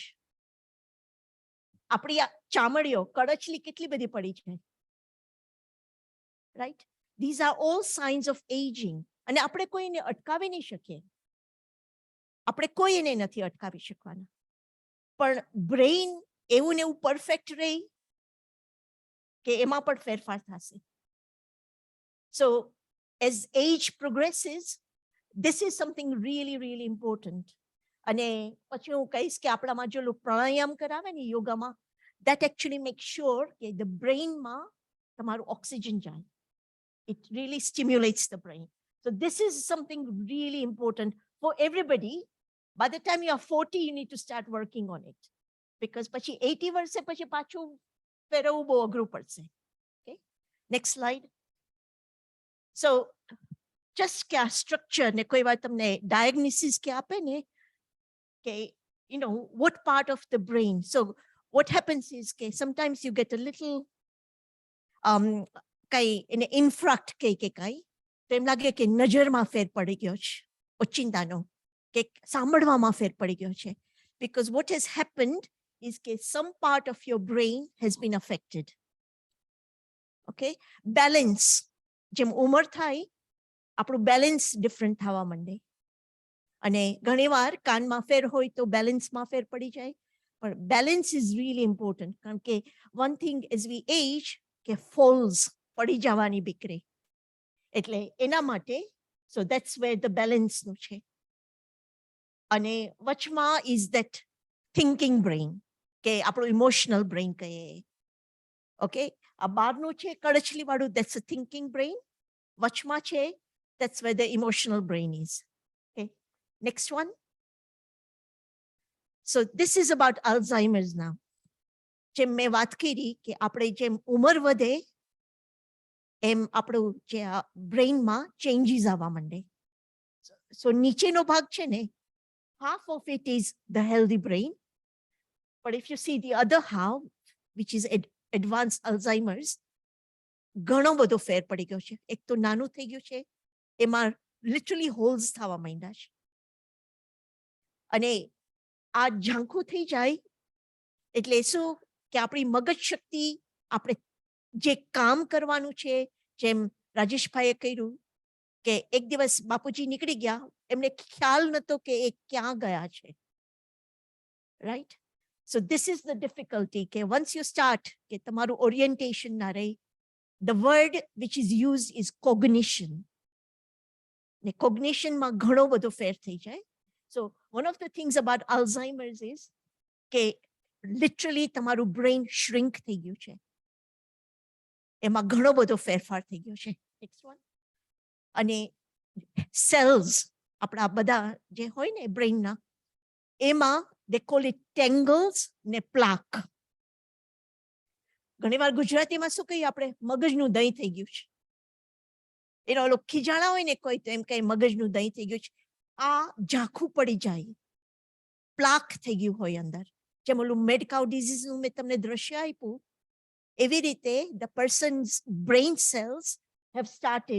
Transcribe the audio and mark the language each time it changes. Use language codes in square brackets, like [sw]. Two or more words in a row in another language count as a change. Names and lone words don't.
[gu] આપણી આ ચામડીઓ કડચલી કેટલી બધી પડી છે, રાઈટ? [en] These are all signs of ageing. [gu] અને આપણે કોઈને અટકાવી નહીં શકીએ, આપણે કોઈ એને નથી અટકાવી શકવાના, પણ બ્રેઇન એવું ને એવું પરફેક્ટ રહી કે એમાં પણ ફેરફાર થશે. [en] So as age progresses, this is something really really important. [gu] અને પછી હું કહીશ કે આપણામાં જો પ્રાણાયામ કરાવે ને યોગામાં, [en] that actually makes sure કે the brainમાં [gu] તમારું ઓક્સિજન જાય. [en] It really stimulates the brain. So this is something really important for everybody. By the time you are 40, you need to start working on it. [gu] Because પછી 80 વર્ષે પછી પાછું ફેરવવું બહુ અઘરું પડશે. [en] Okay, next slide. So just [gu] કે આ સ્ટ્રક્ચર ને કોઈ વાર તમને ડાયગ્નોસિસ કે આપે ને કે [en] you know what part of the brain. So what happens is [gu] કે [en] sometimes you get a little [gu] કઈ એને ઇન્ફ્રાક્ટ કઈ કે કઈ તો એમ લાગે કે નજરમાં ફેર પડી ગયો છે, ઓચિંતાનો કે સાંભળવામાં ફેર પડી ગયો છે. [en] Because what has happened is that some part of your brain has been affected. Okay, balance. [gu] જેમ ઉંમર થાય આપણું બેલેન્સ ડિફરન્ટ થવા માંડે. અને ઘણીવાર કાનમાં ફેર હોય તો બેલેન્સમાં ફેર પડી જાય. પણ [en] balance is really important [gu] કારણ કે [en] one thing as we age [gu] કે ફોલ્સ પડી જવાની બીકરે, એટલે એના માટે [en] so that's where the [gu] બેલેન્સનું છે. અને વચમાં [en] is that thinking brain [gu] કે આપણું ઇમોશનલ બ્રેઇન કહીએ. ઓકે, આ બહારનું છે કડછલી વાળું, [en] that's a thinking brain. [gu] વચમાં છે, [en] that's where the emotional brain is. Okay, next one. So this is about Alzheimer's now. [gu] જેમ મેં વાત કરી કે આપણે જેમ ઉંમર વધે એમ આપણું જે બ્રેઇનમાં ચેન્જીસ આવવા માંડે. સો નીચેનો ભાગ છે ને, [en] half of it is the healthy brain, but if you see the other half, which is advanced Alzheimer's, [gu] ઘણો બધો ફેર પડી ગયો છે. એક તો નાનું થઈ ગયું છે, એમાં [en] literally holes [gu] થવા માંડ્યા છે, અને આ ઝાંખું થઈ જાય એટલે શું કે આપણી મગજ શક્તિ, આપણે જે કામ કરવાનું છે, જેમ રાજેશભાઈએ કહ્યું કે એક દિવસ બાપુજી નીકળી ગયા, એમને ખ્યાલ નતો કે એ ક્યાં ગયા છે. [en] Right, so this is the difficulty કે once you start [gu] કે તમારું ઓરિએન્ટેશન ના રહે. [en] The word which is used is cognition. [gu] ને કોગ્નિશનમાં ઘણો બધો ફેર થઈ જાય. [en] So one of the things about Alzheimer's is [gu] કે literally તમારું બ્રેઇન shrink થઈ ગયું છે, એમાં ઘણો બધો ફેરફાર થઈ ગયો છે. [en] Next one. [gu] અને સેલ્સ આપણા બધા જે હોય ને બ્રેઇનના, એમાં [en] they call it tangles [gu] ને plaque. ઘણીવાર ગુજરાતીમાં શું કહીએ આપણે, મગજનું દહીં થઈ ગયું છે. એનો ઓલો ખીજાણા હોય ને કોઈ તો એમ કહે મગજનું દહીં થઈ ગયું છે. આ ઝાંખું પડી જાય, પ્લાક થઈ ગયું હોય અંદર. જેમ ઓલું મેડ કાઉ ડિઝીઝનું મેં તમને દ્રશ્ય આપ્યું, એવી રીતે [en] the person's brain cells have started.